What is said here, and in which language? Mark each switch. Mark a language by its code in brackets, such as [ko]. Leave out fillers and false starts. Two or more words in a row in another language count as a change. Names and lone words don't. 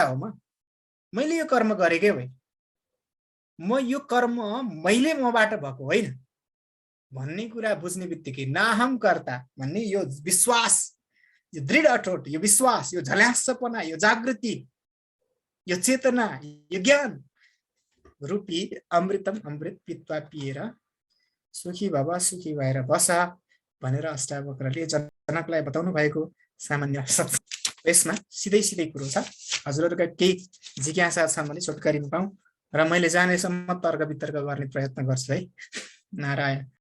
[ne] हो, मैले यो कर्म गरेकै होइन, म यो कर्म मैले मबाट भएको होइन भन्ने कुरा बुझ्ने बित्तिकै नाहङ्कर्ता भन्ने यो विश्वास, यो दृढ अटोट, यो विश्वास, यो झल्यासपना, यो जागृति, यो चेतना, यो ज्ञान रूपी अमृतम [sa] अमृत पित्वा [ne] पिएर [sa] सुखी भव [ne] सुखी भएर बस भनेर अष्टावक्रले जनकलाई बताउनु भएको सामान्य यसमा सिधै कुरो छ। हजुरहरूका केही जिज्ञासा छन् भने छोटकरीमा पाऊँ र मैले जानेसम्म तर्क वितर्क गर्ने प्रयत्न गर्छु है। नारायण।